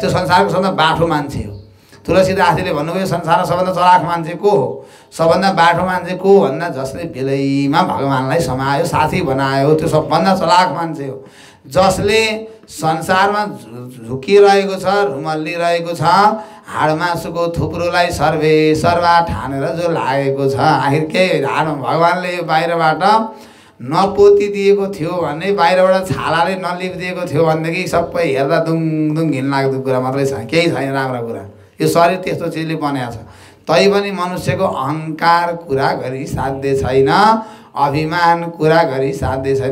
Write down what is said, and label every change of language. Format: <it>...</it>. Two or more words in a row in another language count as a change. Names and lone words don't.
<ne>त्यो संसारको सबभन्दा बाठो मान्छे हो। तुलसीदासजीले भन्नुभयो संसारमा सबभन्दा चलाख मान्छे को हो? सबभन्दा बाठो मान्छे को भन्दा जसले बेलैमा भगवान्लाई समायो, साथी बनायो, त्यो सबभन्दा चलाख मान्छे हो। जसले संसारमा झुकिरहेको छ, रुमल्लिरहेको छ, हाडमासुको थुप्रोलाई सर्वे सर्वा ठानेर जो लागेको छ, आखिर के भगवान्ले यो बाहिरबाट नपोती दिएको थियो भने, बाहिरबाट छालाले नलिपिदिएको थियो भनेदेखि सबै हेर्दा दुङ दुङ घिनलाग्दो कुरा मात्रै छ, केही छैन राम्रो कुरा। यो शरीर त्यस्तो चिजले बनाएको छ। तैपनि मनुष्यको अहङ्कार कुरा गरी साध्य छैन, अभिमान कुरा गरी साध्य छैन।</ne>